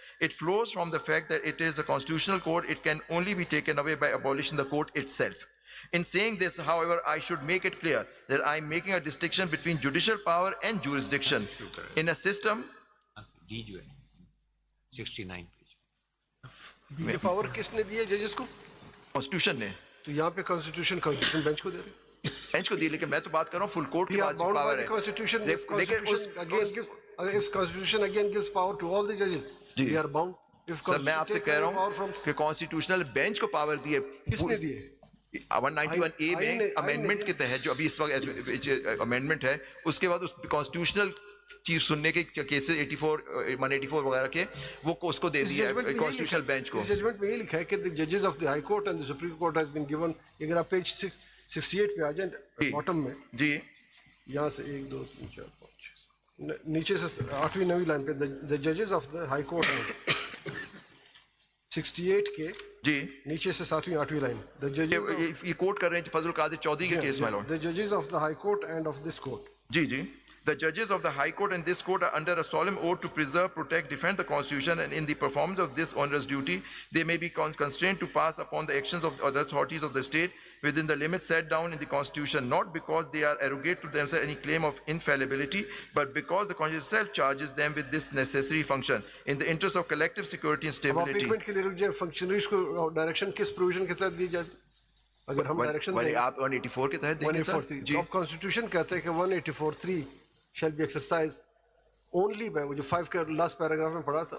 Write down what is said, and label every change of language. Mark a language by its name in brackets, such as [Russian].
[English] It flows from the fact that it is a constitutional court. It can only be taken away by abolishing the court itself. In saying this, however, I should make it clear that I am making a distinction between judicial power and jurisdiction. In a system, [Urdu] جی جو ہے 69 page. یہ power کس نے دی ہے ججز کو؟ Constitution نے تو یہاں پہ کانسٹیٹیوشن بینچ کو دے رہے ہیں. بینچ کو دی, لیکن میں تو بات کر رہا ہوں فل کورٹ کی بات پاور ہے. [English] If Constitution again gives power to all the judges, we are bound. [Urdu] سر میں آپ سے کہہ رہا ہوں کہ کانسٹیٹیوشنل بینچ کو پاور دی ہے. کس نے دی ہے؟ 191A میں امینڈمنٹ کے تحت جو ابھی اس وقت امینڈمنٹ ہے, اس کے بعد اس کانسٹیٹیوشنل چیز سننے کے کیسز 84 184 وغیرہ کے وہ اس کو دے دیا ہے کانسٹیٹیوشنل بینچ کو. ججمنٹ میں یہ لکھا ہے کہ [English] the judges of the high court and the supreme court has been given. [Urdu] اگر آپ پیج 68 پہ آ جائیں باٹم میں, جی یہاں سے 1 2 3 4 5 نیچے سے 8ویں 9ویں لائن پہ [English] the judges of the high court [Urdu] 68 کے جی نیچے سے 7ویں 8ویں لائن, یہ کوٹ کر رہے ہیں فضل القادر چودھری کے کیس میں. [English] the judges of the high court and of this court. [Urdu] جی جی. [English] The judges of the High Court and this court are under a solemn oath to preserve, protect, defend the Constitution, and in the performance of this onerous duty, they may be constrained to pass upon the actions of other authorities of the state within the limits set down in the Constitution, not because they are arrogate to themselves any claim of infallibility, but because the Constitution itself charges them with this necessary function in the interest of collective security and stability. [Urdu] اب اپیکمنٹ کے لیے رک جائے, functionaries کو direction کس provision کے تحت دی جاتی؟ اگر ہم ڈائریکشن دیں آپ 184 کے تحت دیں گے سر. اب کانسٹیٹیوشن کہتا ہے کہ 184(3) [English] shall be exercised only by, [Urdu] جو 5 کا last paragraph میں پڑھا تھا,